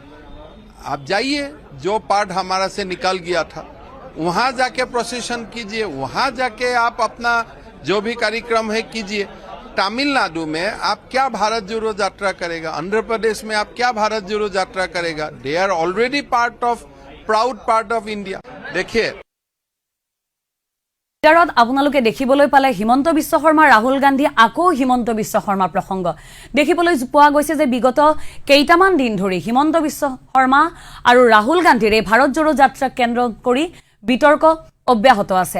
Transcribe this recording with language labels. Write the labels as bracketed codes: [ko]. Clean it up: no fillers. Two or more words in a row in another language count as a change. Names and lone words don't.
[hi] आप जाइए, जो पार्ट हमारा से निकल गया था वहां जाके प्रोसेशन कीजिए, वहां जाके आप अपना जो भी कार्यक्रम है कीजिए। तमिलनाडु में आप क्या भारत जोड़ो यात्रा करेगा? आंध्र प्रदेश में आप क्या भारत जोड़ो यात्रा करेगा? [en] They are already part of, proud part of India. [hi] देखिए, [as] টুইটাৰত আপোনালোকে দেখিবলৈ পালে হিমন্ত বিশ্ব শৰ্মা, ৰাহুল গান্ধী, আকৌ হিমন্ত বিশ্ব শৰ্মা প্ৰসংগ দেখিবলৈ পোৱা গৈছে যে বিগত কেইটামান দিন ধৰি হিমন্ত বিশ্ব শৰ্মা আৰু ৰাহুল গান্ধীৰ এই ভাৰত জোড়ো যাত্ৰাক কেন্দ্ৰ কৰি বিতৰ্ক অব্যাহত আছে।